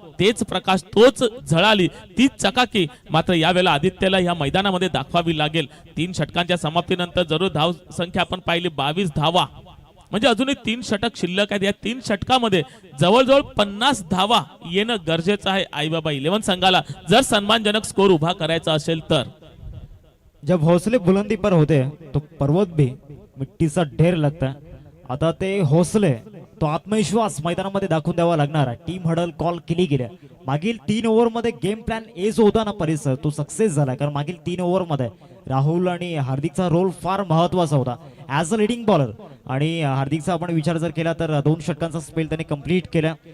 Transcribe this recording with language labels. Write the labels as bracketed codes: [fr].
[mr] तेच प्रकाश तोच झळाली तीच चकाकी मात्र यावेळेला आदित्यला या मैदानामध्ये दाखवावी लागेल. 3 षटकांच्या समाप्तीनंतर जरूर धाव संख्या आपण पाहिली 22 धावा. म्हणजे अजूनही 3 षटक शिल्लक आहेत. या 3 षटकामध्ये जवळजवळ 50 धावा येणं गरजेचं आहे आई बाबा 11 संघाला जर सन्मानजनक स्कोर उभा करायचा असेल तर. [hi] जब हौसले बुलंदी पर होते तो पर्वत भी मिट्टी सा ढेर लगता है. [mr] आता ते हौसले तो आत्मविश्वास मैदानामध्ये दाखवून द्यावा लागणार आहे. टीम हडल कॉल केली गेल्या. मागील 3 ओव्हर मध्ये गेम प्लॅन ए जो होता ना परिसर तो सक्सेस झाला कारण मागील 3 ओव्हर मध्ये राहुल आणि हार्दिकचा रोल फार महत्वाचा होता ऍज अ लिडिंग बॉलर. आणि हार्दिकचा आपण विचार जर केला तर 2 षटकांचा स्पेल त्याने कंप्लीट केला.